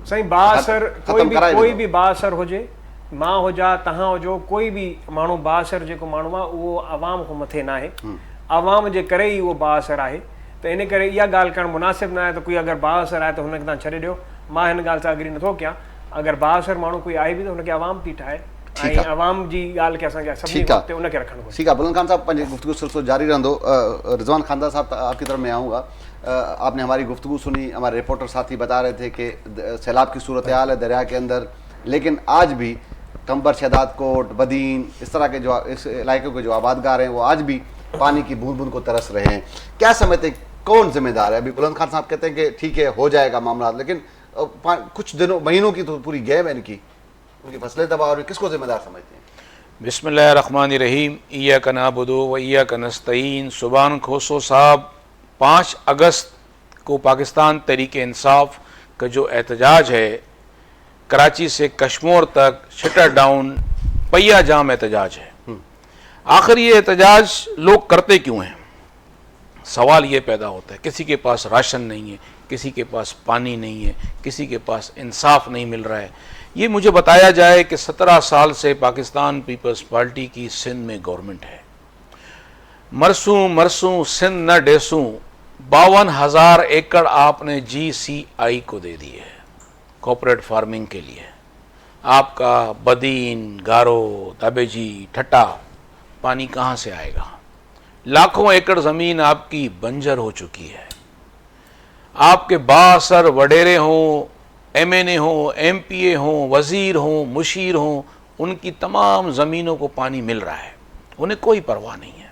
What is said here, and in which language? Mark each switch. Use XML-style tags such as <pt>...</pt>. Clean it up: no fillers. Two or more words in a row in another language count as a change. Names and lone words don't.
<sd>साईं, बासर कोई बि बासर हुजे, मां हुजां तव्हां हुजो, कोई बि माण्हू बासर जेको माण्हू आहे उहो आवाम खां मथे न आहे, आवाम जे करे ई उहो बासर आहे। त इन करे इहा ॻाल्हि करणु मुनासिबु न आहे त कोई अगरि बासर आहे त हुनखे तव्हां छॾे ॾियो। मां हिन ॻाल्हि सां अग्री नथो कयां। अगरि बासर माण्हू कोई आहे बि त हुनखे आवाम थी ठाहे ऐं आवाम जी ॻाल्हि खे असांखे सभिनी वक़्तु उनखे रखणु घुरिजे।</sd> <ur>ٹھیک ہے بلند خان صاحب,</ur> <sd>पंहिंजी गुफ्तगू सिलसिलो जारी रहंदो।</sd> <ur>رضوان خاندار صاحب، آپ کی طرف میں آؤں گا۔ آپ نے ہماری گفتگو سنی، ہمارے رپورٹر ساتھی بتا رہے تھے کہ سیلاب کی صورتحال ہے دریا کے اندر، لیکن آج بھی کمبر، شہداد کوٹ، بدین, اس طرح کے جو اس علاقے کے جو آبادگار ہیں وہ آج بھی پانی کی بوند بوند کو ترس رہے ہیں. کیا سمجھتے کون ذمہ دار ہے؟ ابھی بلند خان صاحب کہتے ہیں کہ ٹھیک ہے ہو جائے گا معاملہ، لیکن کچھ دنوں مہینوں کی تو پوری گیپ ہے ان کی، ان کی فصلیں تباہ ہو رہی، کس کو ذمہ دار سمجھتے ہیں?</ur> <ar>بسم الله الرحمن الرحيم، إياك نعبد وإياك نستعين.</ar> <ur>سبحان کھوسو صاحب 5 اگست کو پاکستان تحریک انصاف کا جو احتجاج ہے، کراچی سے کشمیر تک</ur> <en>shutter down</en> <ur>پہیہ جام احتجاج ہے. آخر یہ احتجاج لوگ کرتے کیوں ہیں? سوال یہ پیدا ہوتا ہے، کسی کے پاس راشن نہیں ہے، کسی کے پاس پانی نہیں ہے، کسی کے پاس انصاف نہیں مل رہا ہے. یہ مجھے بتایا جائے کہ 17 سال سے پاکستان پیپلز پارٹی کی سندھ میں گورنمنٹ ہے.</ur> <sd>मरसूं सिंध न डेसूं</sd> <ur>52,000 ایکڑ آپ نے GCI کو دے دیے ہے</ur> <en>corporate farming</en> <ur>کے لیے. آپ کا بدین، گارو، دابیجی، ٹھٹہ پانی کہاں سے آئے گا? لاکھوں ایکڑ زمین آپ کی بنجر ہو چکی ہے. آپ کے باسر وڈیرے ہوں، MNA ہوں، MPA ہوں، وزیر ہوں، مشیر ہوں، ان کی تمام زمینوں کو پانی مل رہا ہے، انہیں کوئی پرواہ نہیں ہے.</ur>